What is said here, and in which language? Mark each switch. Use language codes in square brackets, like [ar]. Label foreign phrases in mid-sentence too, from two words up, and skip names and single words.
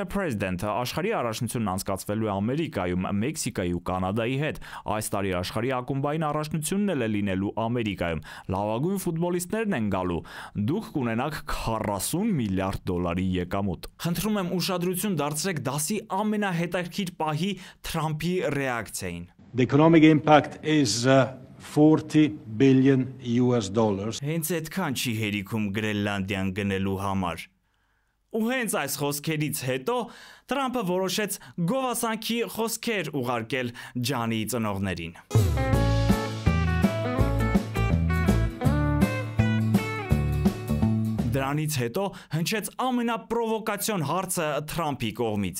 [hy] President, աշխարհի առաջնությունն անցկացվելու է Ամերիկայում, Մեքսիկայի ու Կանադայի հետ։ Այս տարի աշխարհի ակումբային առաջնությունն էլ է լինելու Ամերիկայում։ Լավագույն ֆուտբոլիստներն են գալու։ Դուք կունենաք 40 միլիարդ դոլարի եկամուտ։ Խնդրում եմ ուշադրություն դարձրեք դասի ամենահետաքրքիր պահի Թրամփի ռեակցիային։ [en] The economic impact is $40 billion. [hy] Հենց այդքան չի հերիքում Գրենլանդիան գնելու համար։ Ու հենց այս խոսքերից հետո Թրամփը որոշեց գովասանքի խոսքեր ուղարկել Ջանի ծնողներին։ Դրանից հետո հնչեց ամենապրովոկացիոն հարցը Թրամփի կողմից.